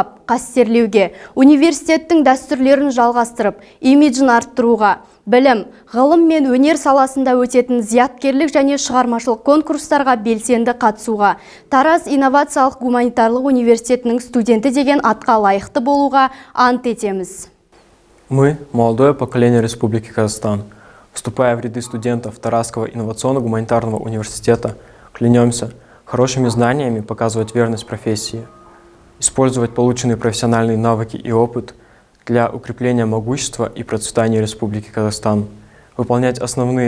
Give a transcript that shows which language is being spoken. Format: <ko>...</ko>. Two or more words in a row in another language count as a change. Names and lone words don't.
<kk>қастерлеуге, университеттің дәстүрлерін жалғастырып, имиджін арттыруға, білім, ғылым мен өнер саласында өтетін зияткерлік және шығармашылық конкурстарға белсенді қатысуға, Тараз инновациялық гуманитарлық университетінің студенті деген атқа лайықты болуға ант етеміз.</kk> <ru>Мы, молодое поколение Республики Казахстан, вступая в ряды студентов Таразского инновационно-гуманитарного университета, клянемся хорошими знаниями показывать верность профессии, использовать полученные профессиональные навыки и опыт для укрепления могущества и процветания Республики Казахстан, выполнять основные</ru>